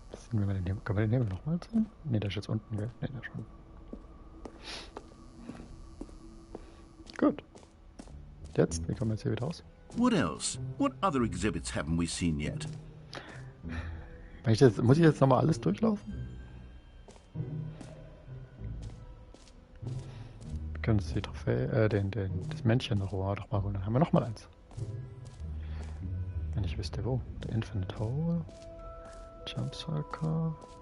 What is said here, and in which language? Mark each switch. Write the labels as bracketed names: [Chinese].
[German] Können wir den Hebel nochmal sehen? Ne, der ist jetzt unten, gell? Ne, der schon. Gut. Jetzt, wie kommen wir jetzt hier wieder raus? [English] What else? What other exhibits haven't we seen yet? [German] Muss ich jetzt nochmal alles durchlaufen? Wir können uns die Trophäe, das Männchen noch mal holen. Dann haben wir nochmal eins. Wenn ich wüsste wo. Der Infinite Hole. Jump Circle.